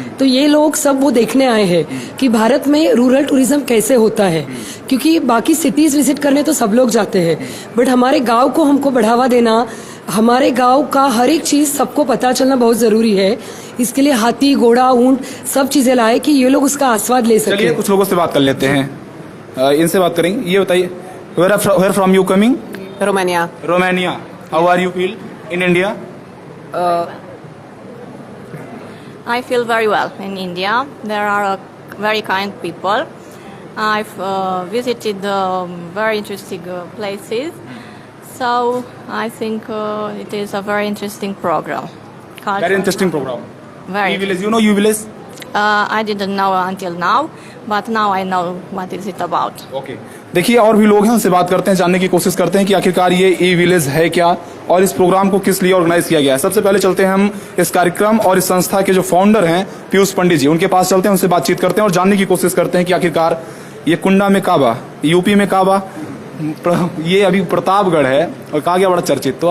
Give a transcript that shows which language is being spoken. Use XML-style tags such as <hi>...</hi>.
<hi>तो ये लोग सब वो देखने आए हैं कि भारत में रूरल टूरिज्म कैसे होता है, क्योंकि बाकी सिटीज़ विजिट करने तो सब लोग जाते हैं, बट हमारे गांव को हमको बढ़ावा देना, हमारे गांव का हर एक चीज़ सबको पता चलना बहुत ज़रूरी है। इसके लिए हाथी, घोड़ा, ऊंट सब चीज़ें लाए कि ये लोग उसका आस्वाद ले सकें। चलिए कुछ लोगों से बात कर लेते हैं, इनसे बात करेंगे। ये बताइए,</hi> <en>Where from you coming? Romania.</en> <hi>Romania.</hi> <en>How are you feel in India? I feel very well in India. There are very kind people. I've visited very interesting places. So I think it is a very interesting program. Very interesting program. Very. E-Village, you know E-Village? I didn't know until now, but now I know what is it about.</en> <hi>Okay, देखिए और भी लोग हैं, उनसे बात करते हैं, जानने की कोशिश करते हैं कि आखिरकार ये ई विलेज है क्या और इस प्रोग्राम को किस लिए ऑर्गेनाइज किया गया है। सबसे पहले चलते हैं हम इस कार्यक्रम और इस संस्था के जो फाउंडर हैं पीयूष पंडित जी, उनके पास चलते हैं, उनसे बातचीत करते हैं और जानने की कोशिश करते हैं कि आखिरकार ये कुंडा में काबा, यूपी में काबा, ये अभी प्रतापगढ़ है और कहा गया बड़ा चर्चित।</hi>